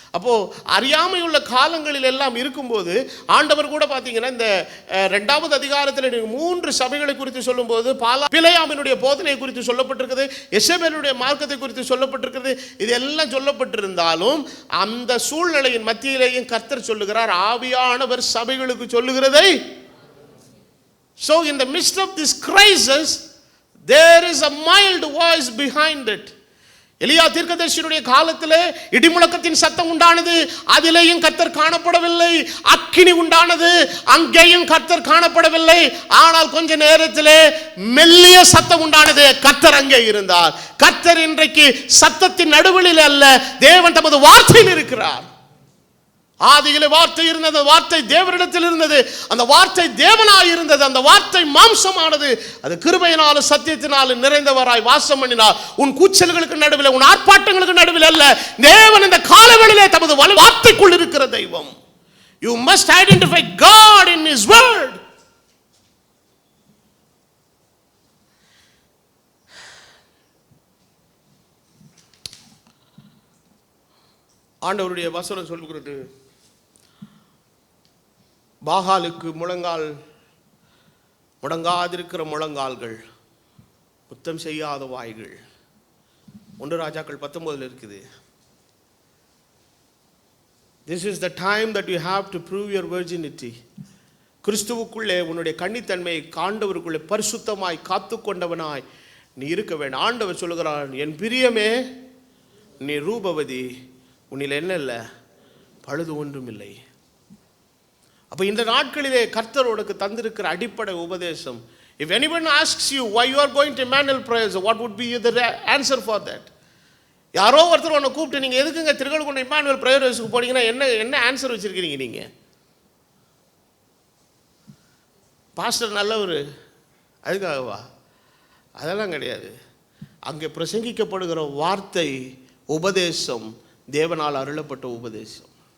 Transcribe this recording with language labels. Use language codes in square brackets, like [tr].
[ta] அப்போ அறியாமையுள்ள காலங்களில் எல்லாம் இருக்கும்போது ஆண்டவர் கூட பார்த்தீங்கன்னா இந்த 2வது அதிகாரத்தில் 3 சபைகளை குறித்து சொல்லும்போது பிலேயாமினுடைய போதனை குறித்து சொல்லப்பட்டிருக்குது, எசபேலுடைய மார்க்கத்தை குறித்து சொல்லப்பட்டிருக்கிறது. இதெல்லாம் சொல்லப்பட்டிருந்தாலும் அந்த சூழ்நிலையின் மத்தியிலேயும் கர்த்தர் சொல்லுகிறார், ஆவியானவர் சபைகளுக்கு சொல்லுகிறதை. [en] So in the midst of this crisis there is a mild voice behind it. [ta] எலியா தீர்க்கதரிசியுடைய காலத்திலே இடிமுழக்கத்தின் சத்தம் உண்டானது, அதிலேயும் கர்த்தர் காணப்படவில்லை. அக்கினி உண்டானது, அங்கேயும் கர்த்தர் காணப்படவில்லை. ஆனால் கொஞ்ச நேரத்திலே மெல்லிய சத்தம் உண்டானது, கர்த்தர் அங்கே இருந்தார். கர்த்தர் இன்றைக்கு சத்தத்தின் நடுவில் அல்ல, தேவன் தமது வார்த்தையில் இருக்கிறார். ஆதியிலே வார்த்தை இருந்தது, வார்த்தை தேவனிடத்தில் இருந்தது, அந்த வார்த்தை தேவனாய் இருந்தது, அந்த வார்த்தை மாம்சமானது, அது கிருபையினாலும் சத்தியத்தினாலும் நிறைந்தவராய் வாசம் பண்ணினார். உன் கூச்சல்களுக்கு நடுவில், உன் ஆர்ப்பாட்டங்களுக்கு நடுவில் அல்ல, தேவன் இந்த காலவெளியிலே தமது வார்த்தைக்குள் இருக்கிற தெய்வம். [en] You must identify God in His word. [ta] ஆண்டவருடைய வசனம் சொல்லுகிறது, பாகாலுக்கு முடங்காதிருக்கிற முழங்கால்கள், முத்தம் செய்யாத வாய்கள். 1 ராஜாக்கள் 19 இருக்குது. [en] This is the time that you have to prove your virginity. [ta] கிறிஸ்துவுக்குள்ளே உன்னுடைய கன்னித்தன்மையை காண்டவருக்குள்ளே பரிசுத்தமாய் காத்து கொண்டவனாய் நீ இருக்க வேண்டும். ஆண்டவர் சொல்லுகிறான், என் பிரியமே நீ ரூபவதி, உன்னில் என்ன இல்லை, பழுது ஒன்றும் இல்லை. அப்போ இந்த நாட்களிலே கர்த்தர் உனக்கு தந்திருக்கிற அடிப்படை உபதேசம். [en] If anyone asks you why you are going to Emmanuel prayers, what would be the answer for that? [ta] யாரோ ஒருத்தர் உன்னை கூப்பிட்டு நீங்கள் எதுக்குங்க திருக்கழுக்குன்றம் இம்மானுவேல் பிரேயர்ஸ்க்கு போனீங்கன்னா என்ன ஆன்சர் வச்சிருக்கிறீங்க? நீங்கள் பாஸ்டர் நல்லவர் அதுக்காகவா? அதெல்லாம் கிடையாது. அங்கே பிரசங்கிக்கப்படுகிற வார்த்தை, உபதேசம் தேவனால் அருளப்பட்ட உபதேசம்.